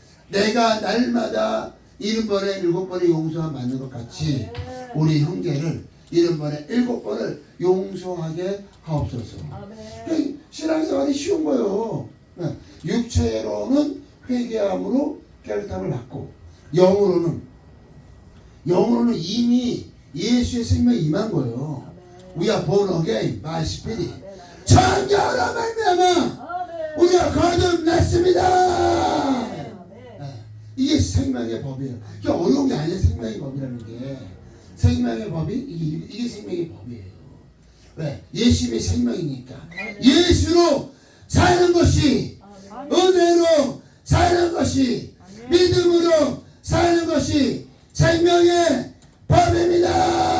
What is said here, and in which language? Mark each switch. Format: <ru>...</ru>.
<ko>내가 날마다 7번에 7번의 용서함 받는 것 같이 우리 형제를 7번에 7번을 용서하게 하옵소서. 신앙생활이 쉬운 거예요. 육체로는 회개함으로 깨끗함을 받고 영으로는 이미 예수의 생명이 임한 거예요.</ko> <en>We are born again by Spirit.</en> <ko>성령으로 말미암아 우리가 거듭났습니다. 이게 생명의 법이에요. 이게 어려운 게 아니에요. 생명의 법이라는 게. 생명의 법이 이게 생명의 법이에요. 왜? 예수님이 생명이니까. 예수로 사는 것이 은혜로 사는 것이 믿음으로 사는 것이 생명의 법입니다.</ko>